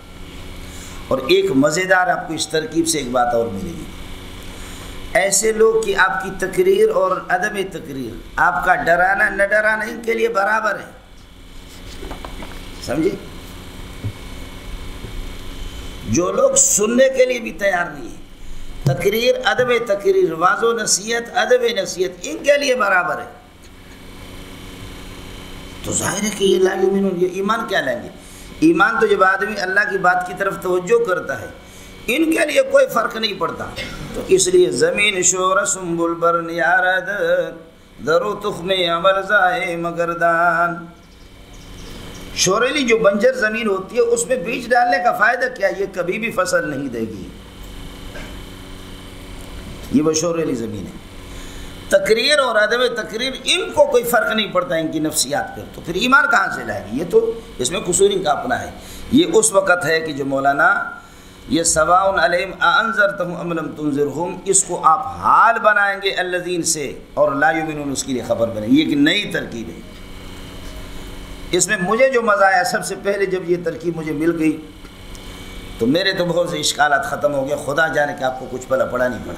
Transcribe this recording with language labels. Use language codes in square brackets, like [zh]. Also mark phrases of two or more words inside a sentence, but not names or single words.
[ur] اور ایک مزیدار آپ کو اس ترکیب سے ایک بات اور ملے گی، ایسے لوگ کہ آپ کی تقریر اور عدم تقریر، آپ کا ڈرانا نہ ڈرانا ان کے لیے برابر ہے، سمجھے، جو لوگ سننے کے لیے بھی تیار نہیں ہیں، تقریر ادب تقریر، واضح و نصیحت ادب نصیحت ان کے لیے برابر ہے، تو ظاہر ہے کہ یہ [ar] لا یؤمنون، [ur] یہ ایمان کیا لیں گے؟ ایمان تو جب آدمی اللہ کی بات کی طرف توجہ کرتا ہے، ان کے لیے کوئی فرق نہیں پڑتا۔ [fa] تو اس لیے زمین شور سنبل بر نیارد، درو تخم عمل زائے مگردان، [ur] شوریلی جو بنجر زمین ہوتی ہے اس میں بیج ڈالنے کا فائدہ کیا؟ یہ کبھی بھی فصل نہیں دے گی، یہ وہ شوریلی زمین ہے۔ تقریر اور عدم تقریر ان کو کوئی فرق نہیں پڑتا ان کی نفسیات پر، تو پھر ایمان کہاں سے لائے گی؟ یہ تو اس میں قصور ان کا اپنا ہے۔ یہ اس وقت ہے کہ جو مولانا یہ [ar] سواء علیہم اانذرتہم ام لم تنذرہم، [ur] اس کو آپ حال بنائیں گے الذین سے، اور [ar] لا یؤمنون [ur] اس کے لیے خبر بنائیں گے۔ یہ ایک نئی ترکیب ہے۔ اس میں مجھے جو مزہ آیا، سب سے پہلے جب یہ ترکیب مجھے مل گئی تو میرے تو بہت سے اشکالات ختم ہو گئے، خدا جانے کہ آپ کو کچھ پڑھا نہیں پڑا۔